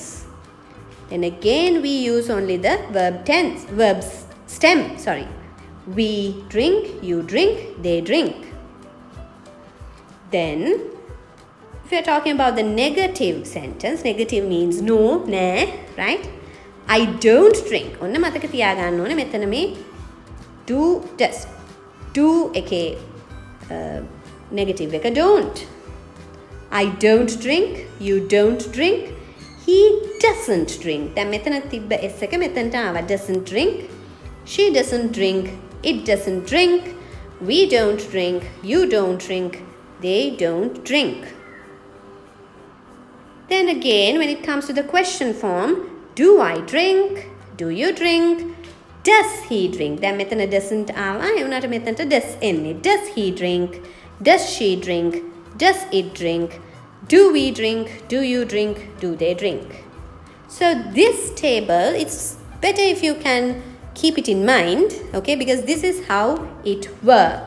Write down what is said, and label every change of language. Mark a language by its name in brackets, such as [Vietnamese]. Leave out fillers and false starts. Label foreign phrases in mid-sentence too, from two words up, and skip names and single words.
[English] And again we use only the verb stem. We drink, you drink, they drink. Then if we are talking about the negative sentence, negative means no, nah, right? I don't drink. [Sinhala] ඔන්න මතක තියාගන්න ඕනේ මෙතන මේ [English] do does. Do එකේ negative එක don't. I don't drink, you don't drink, he doesn't drink. [Sinhala] දැන් මෙතන තිබ්බ S එක මෙතනට ආවා. [English] Doesn't drink, she doesn't drink, it doesn't drink, we don't drink, you don't drink, they don't drink. Then again, when it comes to the question form, do I drink, do you drink, does he drink? [Sinhala] දැන් මෙතන doesn't ආවා. ඒ වුණාට මෙතනට does එන්නේ. [English] Does he drink, does she drink, does it drink, do we drink, do you drink, do they drink? So this table, it's better if you can keep it in mind, okay, because this is how it works.